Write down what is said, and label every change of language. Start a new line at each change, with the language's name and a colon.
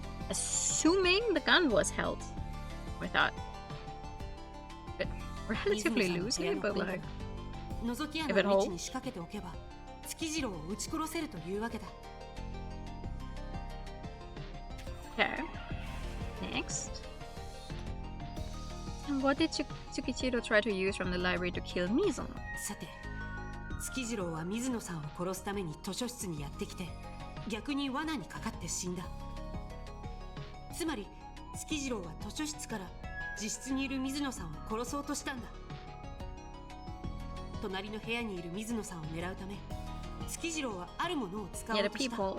English: Assuming the gun was held with that. But relatively loosely, but like if it holds.
Japanese: 月次郎を撃ち殺せるというわけだ。
English: Okay. Next. What did Tsukichiro try to use from the library to kill Mizuno?
Japanese: さて、月次郎は水野さんを殺すために図書室にやってきて、逆に罠にかかって死んだ。つまり月次郎は図書室から自室にいる水野さんを殺そうとしたんだ。隣の部屋にいる水野さんを狙うため、月次郎はあるものを使おうとした。